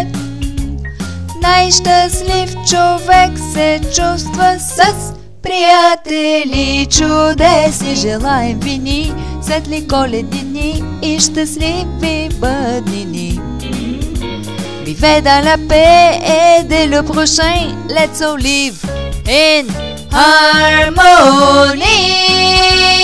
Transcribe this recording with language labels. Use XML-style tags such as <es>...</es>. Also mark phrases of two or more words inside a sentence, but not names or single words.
<bg>Най-щастлив човек се чувства с приятели чудесни. Желаем ви ни светли коледни дни и щастливи бъднини.</bg> <fr>Vivez dans la paix et dès le prochain,</fr> <en>let's all live in harmony.</en>